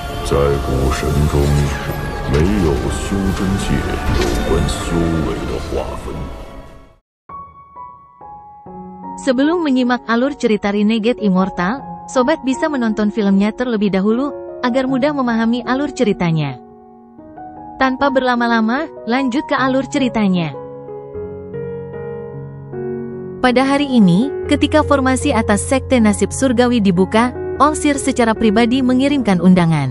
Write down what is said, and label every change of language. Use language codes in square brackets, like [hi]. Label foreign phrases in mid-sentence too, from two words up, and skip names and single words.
[zh] 在古神中，没有修真界有关修为的划分。 [id] Sebelum menyimak alur cerita Renegade Immortal, sobat bisa menonton filmnya terlebih dahulu, agar mudah memahami alur ceritanya. Tanpa berlama-lama, lanjut ke alur ceritanya. Pada hari ini, ketika formasi atas Sekte Nasib Surgawi dibuka, Allseer secara pribadi mengirimkan undangan.